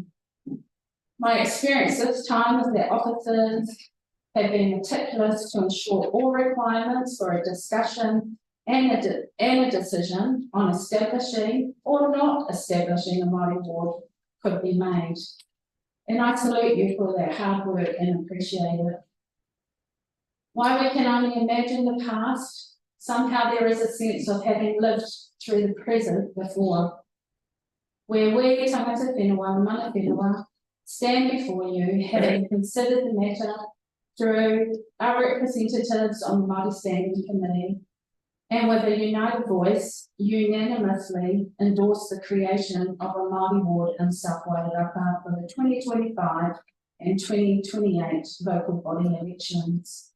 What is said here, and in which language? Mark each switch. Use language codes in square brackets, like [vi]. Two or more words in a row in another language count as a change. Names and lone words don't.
[en] My experience this time is that officers have been meticulous to ensure all requirements for a discussion and a decision on establishing or not establishing a Māori ward could be made. And I salute you for that hard work and appreciate it. While we can only imagine the past, somehow there is a sense of having lived through the present before, where we, [mi] tangata whenua, mana whenua, [en] stand before you, having considered the matter through our representatives on the Māori Standing Committee, and with a united voice, unanimously endorse the creation of a Māori ward in South Wairarapa for the 2025 and 2028 local body elections.